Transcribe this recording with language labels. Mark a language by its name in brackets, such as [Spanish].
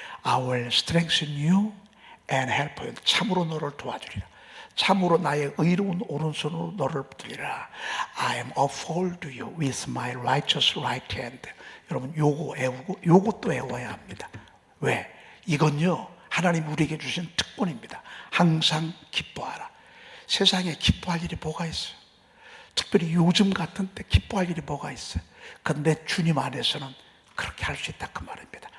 [English] I will strengthen you and help you. [Korean] 참으로 너를 도와주리라. 참으로 나의 의로운 오른손으로 너를 붙들리라. [English] I am uphold you with my righteous right hand. [Korean] 여러분, 요거 외우고 요것도 외워야 합니다. 왜? 이건요, 하나님 우리에게 주신 특권입니다. 항상 기뻐하라. 세상에 기뻐할 일이 뭐가 있어요? 특별히 요즘 같은 때 기뻐할 일이 뭐가 있어요? 그런데 주님 안에서는 그렇게 할 수 있다 그 말입니다.